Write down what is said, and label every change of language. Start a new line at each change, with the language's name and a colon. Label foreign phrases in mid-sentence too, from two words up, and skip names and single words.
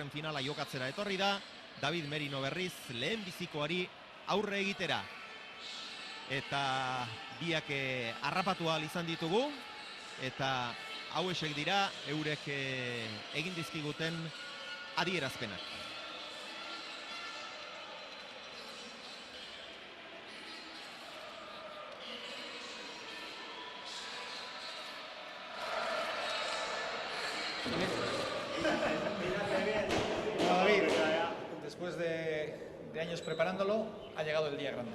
Basque: finala jokatzera etorri da, David Merino berriz lehen bizikoari aurre egitera. Eta biak harrapatu ahal izan ditugu, eta hauesek dira eurek egin dizkiguten adierazpenak.
Spanish: David, después de años preparándolo, ha llegado el día grande.